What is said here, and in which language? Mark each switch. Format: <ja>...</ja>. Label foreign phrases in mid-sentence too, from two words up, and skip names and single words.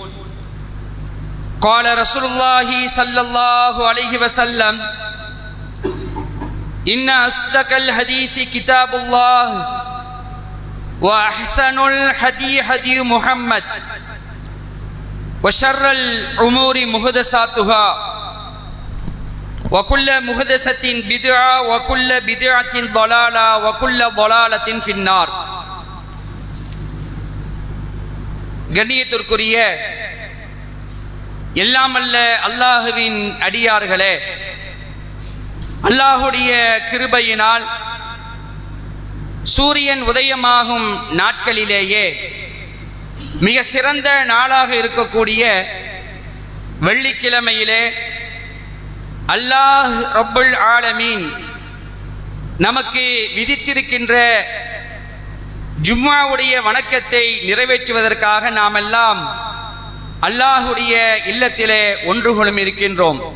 <ar>قال رسول الله صلى الله عليه وسلم إن أصدق الحديث كتاب الله وأحسن الهدي هدي محمد وشر الأمور محدثاتها وكل محدثة بدعة وكل بدعة ضلالة وكل ضلالة في النار.</ar> <ta>கண்ணியத்திற்குரிய எல்லாம் அல்ல அல்லாஹுவின் அடியார்களே, அல்லாஹுடைய கிருபையினால் சூரியன் உதயமாகும் நாட்களிலேயே மிக சிறந்த நாளாக இருக்கக்கூடிய வெள்ளிக்கிழமையிலே</ta> <ar>الله رب العالمين</ar> <ta>நமக்கு விதித்திருக்கின்ற ஜும்மாவுடைய வணக்கத்தை நிறைவேற்றுவதற்காக நாம் எல்லாம் அல்லாஹுடைய இல்லத்திலே ஒன்றுகூடும் இருக்கின்றோம்.</ta>